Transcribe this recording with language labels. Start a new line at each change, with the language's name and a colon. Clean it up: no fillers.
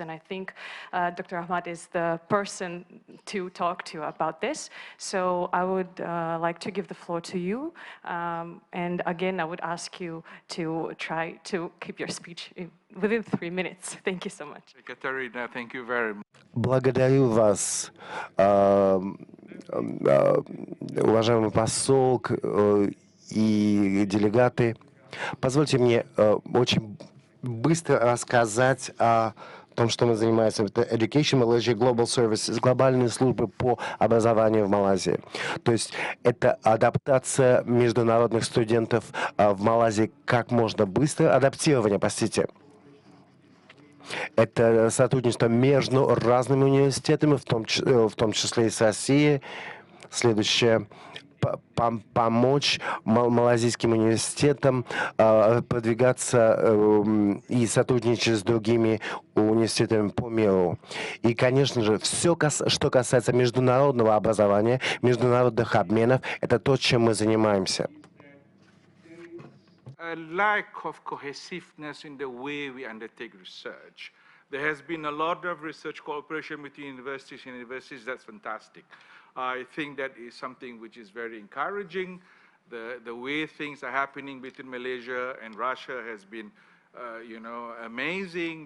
English: And I think Dr. Ahmad is the person to talk to about this. So I would like to give the floor to you. And again, I would ask you to try to keep your speech within 3 minutes. Thank you so much. Katarina, thank you very much.
Russian: Благодарю вас, уважаемый посол и делегаты. Позвольте мне очень быстро рассказать о том, что мы занимаемся. Это Education Malaysia Global Services, глобальные службы по образованию в Малайзии. То есть это адаптация международных студентов в Малайзии как можно быстро, адаптирование, простите. Это сотрудничество между разными университетами, в том числе и с Россией. Следующее помочь малазийским университетам продвигаться и сотрудничать с другими университетами по миру. И, конечно же, все, что касается международного образования, международных обменов, это то, чем мы занимаемся.
English: A lack of cohesiveness in the way we undertake research. There has been a lot of research cooperation between universities and universities. That's fantastic. I think that is something which is very encouraging. The way things are happening between Malaysia and Russia has been, amazing.